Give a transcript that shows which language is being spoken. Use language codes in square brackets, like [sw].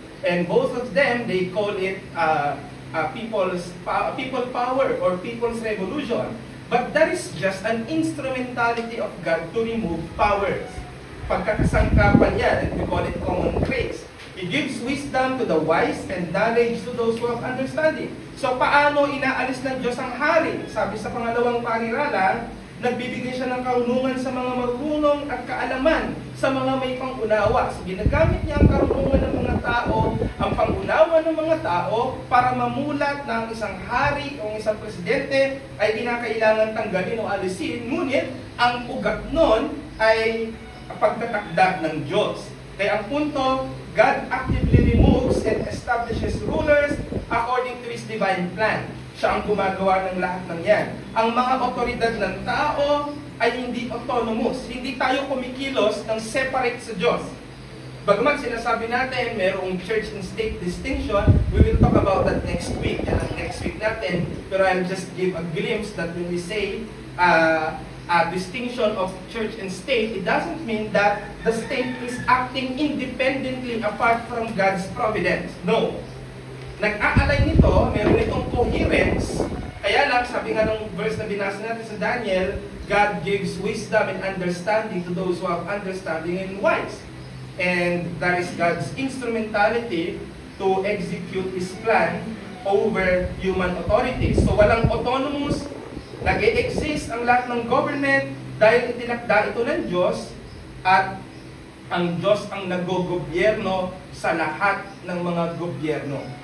[en] And both of them, they call it people power or people's revolution. But that is just an instrumentality of God to remove powers. [tl] Pagkakasangkapan yan, [en] and we call it common grace. He gives wisdom to the wise and knowledge to those who have understanding. [tl] So paano inaalis ng Diyos ang hari? Sabi sa pangalawang panirala, nagbibigay siya ng karunungan sa mga marunong at kaalaman sa mga may pangunawa. So ginagamit niya ang karunungan ng mga tao, ang pangunawa ng mga tao para mamulat na ang isang hari o isang presidente ay kinakailangan tanggalin o alisin. Ngunit ang ugat nun ay pagtatakda ng Diyos. Kaya ang punto, [en] God actively removes and establishes rulers according to His divine plan. [tl] Siya ang gumagawa ng lahat ng yan. Ang mga otoridad ng tao ay hindi autonomous. Hindi tayo kumikilos ng separate sa Diyos. Bagamat sinasabi natin, mayroong [en] church and state distinction, we will talk about that next week. [tl] Yan ang [en] next week natin. Pero I'll just give a glimpse that when we say a distinction of church and state, it doesn't mean that the state is acting independently apart from God's providence. [tl] No. Nag-aalay nito, meron itong coherence. Kaya lang, sabi nga ng verse na binasa natin sa [en] Daniel, God gives wisdom and understanding to those who have understanding and wise. And that is God's instrumentality to execute His plan over human authorities. [tl] So walang autonomous, nag-e-exist ang lahat ng government dahil itinakda ito ng Diyos at ang Diyos ang nag-gobyerno sa lahat ng mga gobyerno.